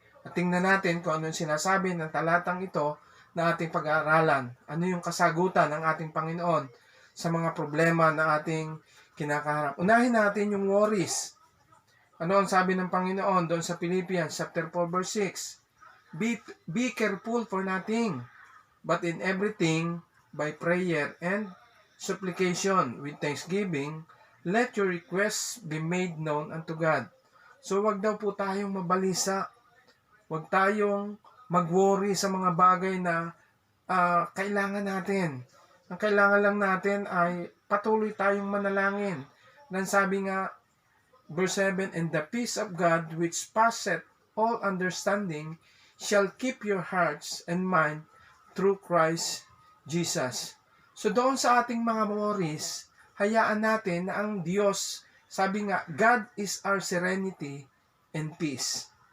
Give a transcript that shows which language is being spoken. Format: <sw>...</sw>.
<tl>At tingnan natin kung ano yung sinasabi ng talatang ito na ating pag-aaralan. Ano yung kasagutan ng ating Panginoon sa mga problema na ating kinakaharap. Unahin natin yung worries. Ano ang sabi ng Panginoon doon sa Philippians chapter 4 verse 6?</tl> <en>Be careful for nothing, but in everything, by prayer and supplication, with thanksgiving, let your requests be made known unto God.</en> <tl>So wag daw po tayong mabalisa. Wag tayong mag-worry sa mga bagay na kailangan natin. Ang kailangan lang natin ay patuloy tayong manalangin. Nang sabi nga,</tl> <en>verse 7, And the peace of God, which passeth all understanding, shall keep your hearts and mind through Christ Jesus.</en> <tl>So doon sa ating mga worries, hayaan natin na ang Diyos, sabi nga,</tl> <en>God is our serenity and peace.</en>